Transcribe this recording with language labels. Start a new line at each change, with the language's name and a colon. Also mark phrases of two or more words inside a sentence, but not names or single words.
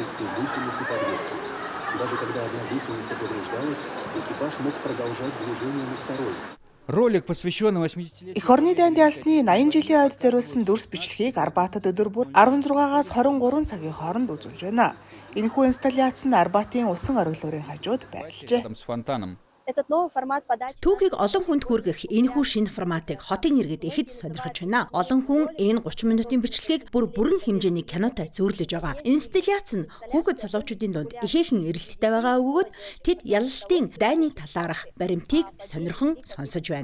Russian: гусеницы подвески. Даже когда одна гусеница повреждалась, экипаж мог продолжать движение на второй. Ролик, посвященный 80-летию.
Mongolian: Эх орны дайнд ялсны 80 жилийн ойд зориулсан дүрс бичлэгийг Арбатад өдөр бүр 16-аас 23 цагийн хооронд үзүүлж байна. Энэхүү инсталляц нь Арбатын усан оргилуурын хажууд байрлажээ.
Russian: Там с фонтаном.
Mongolian: Түүхийг олон хүнд хүргэх энэхүү шинэ форматыг хотын иргэд ихэд сонирхож байна. Олон хүн энэ 30 минутын бичлэгийг бүрэн хэмжээний кинотой зөөрлөж байгаа. Инсталляц нь хүүхэд залуучуудын дунд ихээхэн эрэлттэй байгаа өгөөд тэд ялалтын дайны талаарх баримтыг сонирхон сонсож байна.